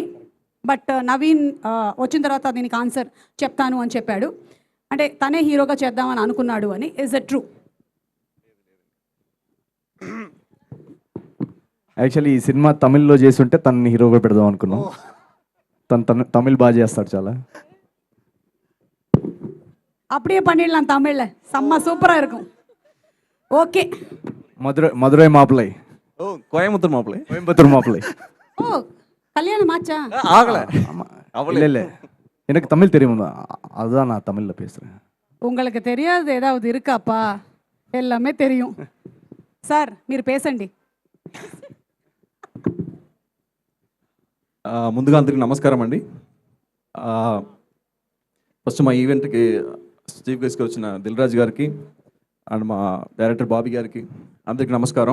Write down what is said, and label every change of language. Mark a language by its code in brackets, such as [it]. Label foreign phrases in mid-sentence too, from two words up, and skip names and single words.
[te] బట్ నవీన్ వచ్చిన తర్వాత దీనికి ఆన్సర్ చెప్తాను అని చెప్పాడు. అంటే తనే హీరోగా చేద్దామని అనుకున్నాడు అని. [en] is it true? [te] యాక్చువల్లీ ఈ సినిమా తమిళ్లో చేస్తుంటే తనని హీరోగా పెడదాం అనుకున్నాం. తను తమిళ్ బాగా చేస్తాడు చాలా. [ta] அப்படியே பண்ணிடலாம் தமிழ்ல. செம்ம சூப்பரா இருக்கும். ஓகே. மதுரை மாப்பிள்ளை. ஓ கோயம்புத்தூர் மாப்பிள்ளை. கோயம்புத்தூர் மாப்பிள்ளை. ஓ கல்யாணம் ஆச்சா? ஆகல. இல்ல இல்ல எனக்கு தமிழ் தெரியும், அதுதான் நான் தமிழ்ல பேசுறேன். உங்களுக்கு தெரியாது ஏதாவது இருக்காப்பா? எல்லாமே தெரியும் సార్. [te] మీరు పేసండి. ముందుగా అందరికీ నమస్కారం అండి. ఫస్ట్ మా ఈవెంట్కి [en] chief guestga [te] వచ్చిన దిల్ రాజు గారికి అండ్ మా డైరెక్టర్ బాబీ గారికి అందరికీ నమస్కారం.